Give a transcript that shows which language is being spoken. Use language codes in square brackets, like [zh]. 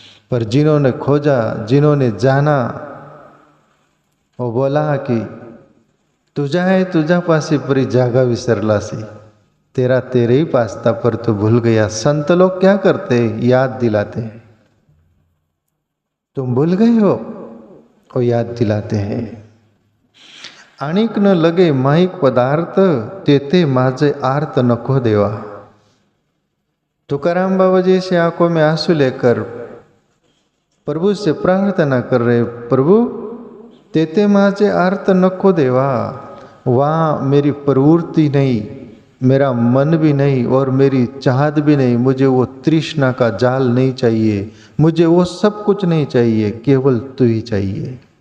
[hi] पर जिन्होंने खोजा, जिन्होंने जाना, वो बोला कि तुझा है तुझा पासी परी जागा विसरलासी, तेरा तेरे ही पास था पर तू भूल गया। संत लोग क्या करते हैं? याद दिलाते हैं। तुम भूल गए हो, वो याद दिलाते हैं। [mr] अनिक न लगे माहिक पदार्थ, तेते माझे आर्त नको देवा। [hi] तुकाराम बाबा जी से आंखों में आंसू लेकर प्रभु से प्रार्थना कर रहे, प्रभु तेते माझे आर्त नको देवा। वहाँ मेरी प्रवृत्ति नहीं, मेरा मन भी नहीं और मेरी चाहत भी नहीं, मुझे वो तृष्णा का जाल नहीं चाहिए, मुझे वो सब कुछ नहीं चाहिए, केवल तू ही चाहिए।